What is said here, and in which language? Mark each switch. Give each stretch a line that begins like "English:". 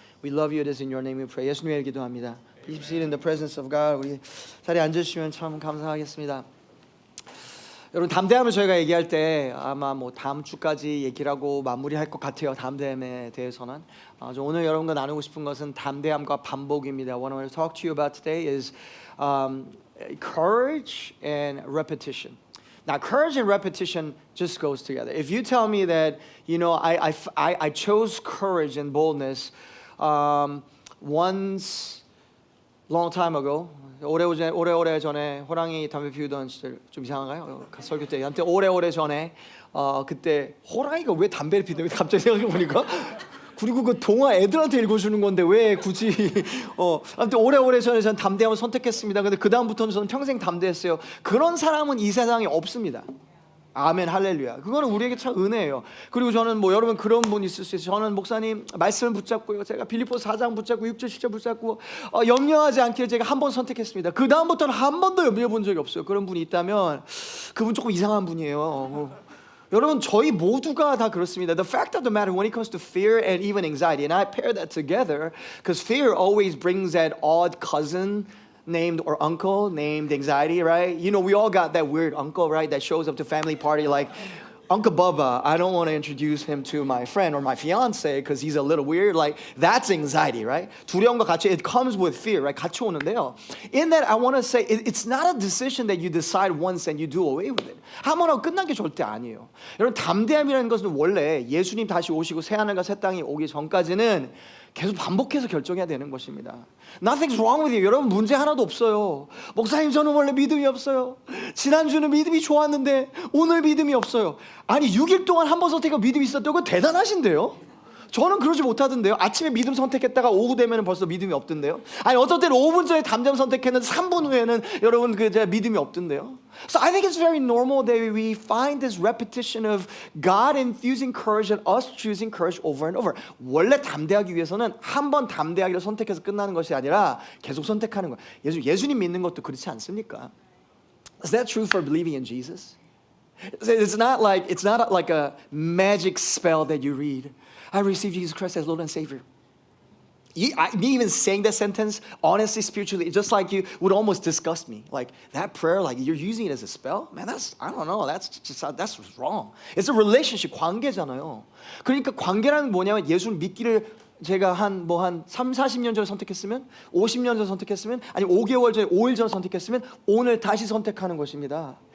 English: We love you. It is in your name we pray.
Korean: 예수님의 기도합니다.
English: Please sit in the presence of God.
Korean: 우리 자리에 앉으시면 참 감사하겠습니다. 여러분 담대함을 저희가 얘기할 때 아마 뭐 다음 주까지 얘기를 하고 마무리할 것 같아요. 담대함에 대해서는 오늘 여러분과 나누고 싶은 것은 담대함과 반복입니다.
English: What I want to talk to you about today is courage and repetition. Now, courage and repetition just goes together. If you tell me that, you know, I chose courage and boldness once, long time ago,
Korean: 오래 전에 호랑이 담배 피우던 시절 좀 이상한가요? 설교 때 한때 오래 전에 그때 호랑이가 왜 담배를 피우는지 갑자기 생각해 보니까 그리고 그 동화 애들한테 읽어주는 건데 왜 굳이 아무튼 오래 전에 저는 담대함을 선택했습니다. 근데 그 다음부터는 저는 평생 담대했어요. 그런 사람은 이 세상에 없습니다. 아멘 할렐루야. 그거는 우리에게 참 은혜예요. 그리고 저는 뭐 여러분 그런 분 있을 수 있어요. 저는 목사님 말씀을 붙잡고요. 제가 빌립보서 4장 붙잡고 6절 7절 붙잡고 염려하지 않기를 제가 한 번 선택했습니다. 그 다음부터는 한 번도 염려해 본 적이 없어요. 그런 분이 있다면 그분 조금 이상한 분이에요. 여러분 저희 모두가 다 그렇습니다.
English: The fact of the matter when it comes to fear and even anxiety, and I pair that together because fear always brings that odd cousin named or uncle named anxiety, right? You know, we all got that weird uncle, right? That shows up to family party like Uncle Bubba. I don't want to introduce him to my friend or my fiance because he's a little weird. Like that's anxiety, right?
Korean: 두려움과 같이
English: it comes with fear, right?
Korean: 같이 오는데요.
English: In that, I want to say it's not a decision that you decide once and you do away with it.
Korean: 한 번 하고 끝난 게 절대 아니에요. 여러분 담대함이라는 것은 원래 예수님 다시 오시고 새 하늘과 새 땅이 오기 전까지는 계속 반복해서 결정해야 되는 것입니다.
English: Nothing's wrong with you.
Korean: 여러분 문제 하나도 없어요. 목사님 저는 원래 믿음이 없어요. 지난주는 믿음이 좋았는데 오늘 믿음이 없어요. 아니 6일 동안 한 번 선택하고 믿음이 있었다고 대단하신데요. 저는 그러지 못하던데요. 아침에 믿음 선택했다가 오후 되면 벌써 믿음이 없던데요. 아니 어떤 때는 5분 전에 담대함 선택했는데 3분 후에는 여러분 믿음이 없던데요.
English: So I think it's very normal that we find this repetition of God infusing courage and us choosing courage over and over.
Korean: 원래 담대하기 위해서는 한 번 담대하기를 선택해서 끝나는 것이 아니라 계속 선택하는 거예요. 예수님 믿는 것도 그렇지 않습니까?
English: Is that true for believing in Jesus? It's not like a magic spell that you read. I received Jesus Christ as Lord and Savior. Me even saying that sentence, honestly, spiritually, just like you, would almost disgust me. Like that prayer, like you're using it as a spell? Man, I don't know. That's wrong. It's a relationship,
Korean: 관계잖아요. 그러니까 관계라는 뭐냐면 예수를 믿기를 제가 한 3, 40년 전에 선택했으면 50년 전에 선택했으면 아니 5개월 전에 5일 전에 선택했으면 오늘 다시 선택하는 것입니다.